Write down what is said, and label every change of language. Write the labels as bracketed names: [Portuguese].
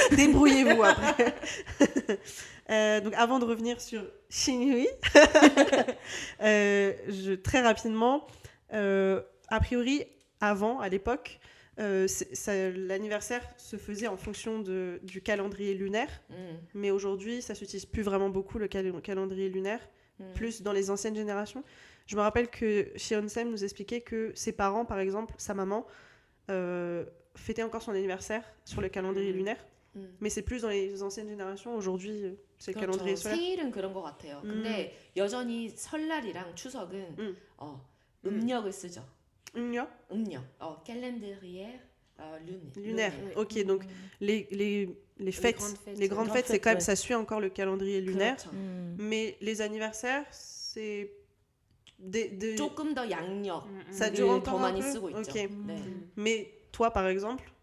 [French] Débrouillez-vous après. Donc avant de revenir sur Shinui, très rapidement, a priori, avant, à l'époque, l'anniversaire se faisait en fonction du calendrier lunaire, mais aujourd'hui, ça s'utilise plus vraiment beaucoup, le calendrier lunaire, plus dans les anciennes générations. Je me rappelle que Cheon-sem nous expliquait que ses parents, par exemple, sa maman, fêtait encore son anniversaire sur le calendrier lunaire, mais c'est plus dans les anciennes générations. Aujourd'hui, c'est le calendrier solaire. [Korean] 생일은 그런 것 같아요. 근데 여전히 설날이랑 추석은 음력을 쓰죠. 음력 [French] calendrier lunaire. Oui. Ok, donc les fêtes, les grandes fêtes, c'est quand même, ça suit encore le calendrier lunaire. [Korean] 그렇죠. [French] Mais les anniversaires, c'est [Korean] 조금 더 양력 [French] Ça dure [Korean] 더 [French] encore un [Korean] 많이 [French] peu. [Korean] 쓰고 있죠. [French] Ok. [Korean] 네. [French] Mais toi, par exemple,